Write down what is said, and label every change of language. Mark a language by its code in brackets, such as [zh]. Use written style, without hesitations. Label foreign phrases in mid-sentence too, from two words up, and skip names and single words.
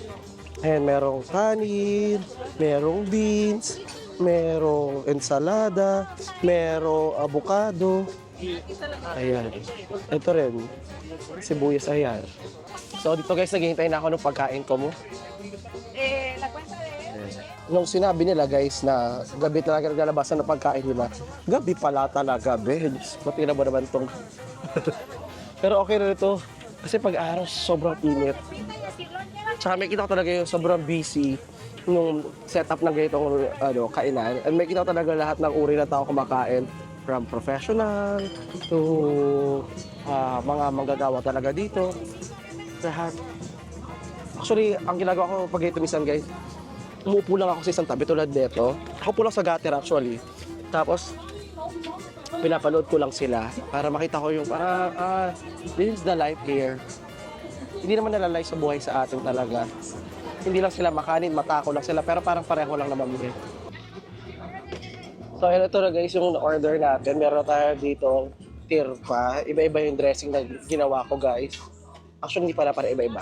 [tl] Ayan, merong kanin, merong beans, merong ensalada, merong avocado. Ayan. Ito rin, sibuyas, ayan. So dito guys, naghihintay na ako ng pagkain ko mo. [es] La cuenta de [tl] Nung sinabi nila guys na gabi talaga naglalabasan ng pagkain nila, gabi pala talaga, be. Matira mo naman tong. Pero okay na ito. Kasi pag-araw, sobrang init. Tsaka may kita ko talaga yung sobrang busy nung setup ng ganitong kainan. And may kita ko talaga lahat ng uri ng tao kumakain. [en] From professional to [tl] mga manggagawa talaga dito. Lahat. Actually, ang ginagawa ko pag ito minsan guys, umuupo lang ako sa isang tabi tulad nito. Ako po lang sa gutter actually. Tapos, pinapanood ko lang sila para makita ko yung [en] this is the life here. [tl] Hindi naman nalalay sa buhay sa atin talaga. Hindi lang sila makanin, matako lang sila, pero parang pareho lang naman yun. So, ito na guys yung order natin. Meron tayo dito tirpa. Iba-iba yung dressing na ginawa ko guys. Actually, hindi pala iba-iba.